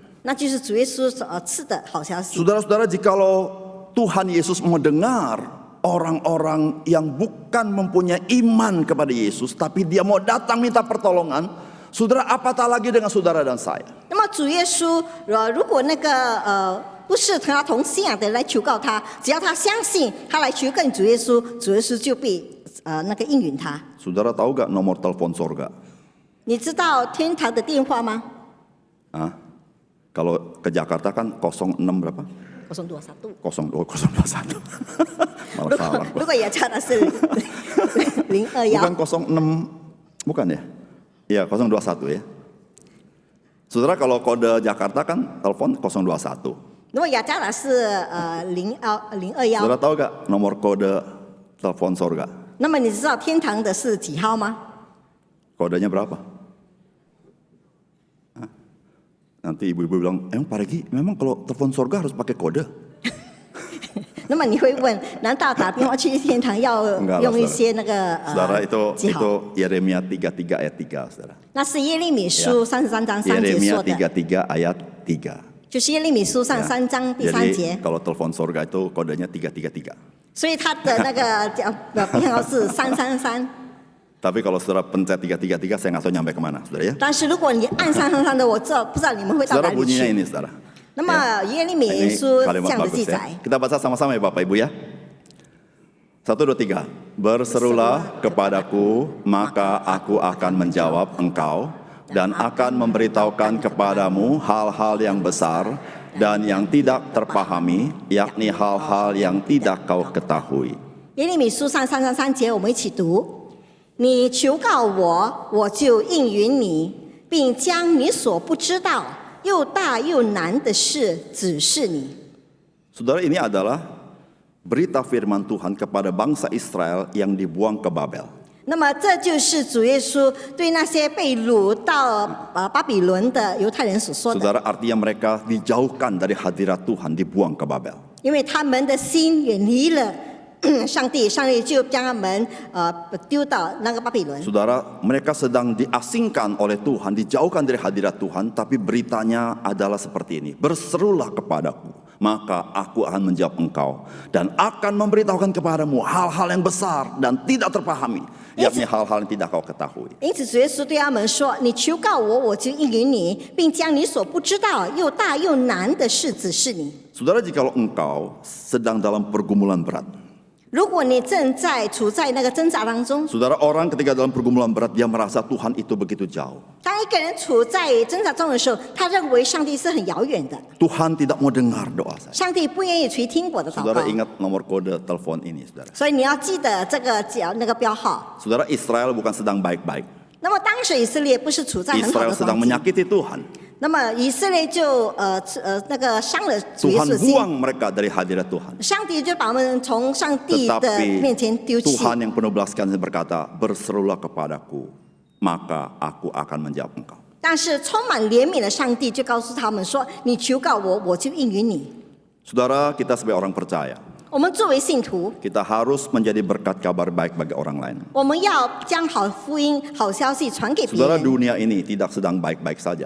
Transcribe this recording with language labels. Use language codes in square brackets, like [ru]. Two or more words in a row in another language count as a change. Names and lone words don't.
[zh] 那就是主耶稣所赐的好消息。 [id] Saudara-saudara, jikalau Tuhan Yesus mendengar orang-orang yang bukan mempunyai iman kepada Yesus, tapi dia mau datang minta pertolongan, saudara, apatah lagi dengan saudara dan saya. [zh] 那么主耶稣，如果那个不是和他同信仰的人来求告他，只要他相信，他来求告主耶稣，主耶稣就必那个应允他。 [id] Saudara tahu gak nomor telepon sorga? [zh] 你知道天堂的电话吗？ [id] Hah? Kalau ke Jakarta kan 06 berapa? [zh] 021。 [id] 02021. Malah [zh] 如 [id] salah. [zh] 果如果也叫的是021， [id] Bukan 06, bukan ya? Iya, 021 ya. Saudara, kalau kode Jakarta kan telepon 021. [zh] 如果雅加达是021， [id] Saudara tahu gak nomor kode telepon sorga? [zh] 那么你知道天堂的是几号吗？ [id] Kodenya berapa? Hah? Nanti ibu-ibu bilang, emang Pak Regi, memang kalau telepon sorga harus pakai kode? [zh] 那么你会问，难道打电话去天堂要 [id] Enggak lah, [zh] 用一些那个 [id] Saudara, itu [zh] 记号？ [id] Yeremia 33 ayat 3, saudara. [zh] 那是耶利米书33章3节 [id] Yeremia [zh] 说的， [id] 33 ayat 3. [zh] 就是耶利米书上3章第3 [id] Jadi [zh] 节， [id] kalau telepon sorga itu kodenya 333. [zh] 所以他的那个编号是333。 [id] Tapi kalau saudara pencet 333, saya nggak tahu nyampe kemana, saudara ya. [zh] 但是如果你按333的，我不知道你们会到哪 [id] Saudara [zh] 里 [id] bunyinya [zh] 去。 [id] ini, saudara. [zh] 那么耶利米 [id] Ini [zh] 书这 [id] kalimat [zh] 样的 [id] bagus [zh] 记 [id] ya. [zh] 载， [id] Kita baca sama-sama ya Bapak Ibu ya. 1, 2, 3. Berserulah kepadaku, maka aku akan menjawab engkau dan akan memberitahukan kepadamu hal-hal yang besar dan yang tidak terpahami, yakni hal-hal yang tidak kau ketahui. [zh] 耶利米书上333节，我们一起读：你求告我，我就应允你，并将你所不知道又大又难的事指示你。 [id] Saudara, ini adalah berita firman Tuhan kepada bangsa Israel yang dibuang ke Babel. [zh] 那么这就是主耶稣对那些被掳到巴比伦的犹太人所说的， [id] Saudara, artinya mereka dijauhkan dari hadirat Tuhan, dibuang ke Babel. [zh] 因为他们的心远离了上帝，上帝就将他们丢到那个巴比伦。 [id] Saudara, mereka sedang diasingkan oleh Tuhan, dijauhkan dari hadirat Tuhan, tapi beritanya adalah seperti ini. Berserulah kepadaku, maka aku akan menjawab engkau dan akan memberitahukan kepadamu hal-hal yang besar dan tidak terpahami, yakni hal-hal yang tidak kau ketahui. [zh] 因此，主耶稣对他们说：“你求告我，我就应允你，并将你所不知道又大又难的事指示你。” [id] Saudara, jikalau engkau sedang dalam pergumulan berat, [zh] 如果你正在处在那个挣扎当中， [id] Saudara, orang ketika dalam pergumulan berat, dia merasa Tuhan itu begitu jauh. [zh] 当一个人处在挣扎中的时候，他认为上帝是很遥远的， [id] Tuhan tidak mau dengar doa saya. [zh] 上帝不愿意垂听我的祷告 [id] Saudara。ingat nomor kode telepon ini, saudara. [zh] 所以你要记得这个那个标号。 [id] Saudara, Israel bukan sedang baik-baik. [zh] 那么当时以色列不是处在很好 [id] Israel [zh] 的 [id] sedang [zh] 光景， [id] menyakiti Tuhan. [zh] 那么以色列就那个伤了主耶稣 [id] Tuhan [zh] 的心， [id] buang mereka dari hadirat Tuhan. [zh] 上帝就把我们从上帝的 [id] Tetapi [zh] 面前丢弃。 [id] Tuhan yang penuh belas kasihan berkata, berserulah kepadaku, maka aku akan menjawab engkau. [zh] 但是充满怜悯的上帝就告诉他们说：“你求告我，我就应允你。 [id] Saudara, kita sebagai orang percaya, ” [zh] 我们作为信徒， [id] kita harus menjadi berkat kabar baik bagi orang lain. [zh] 我们要将好福音、好消息传给别 [id] Saudara, [zh] 人。 [id] dunia ini tidak sedang baik-baik saja.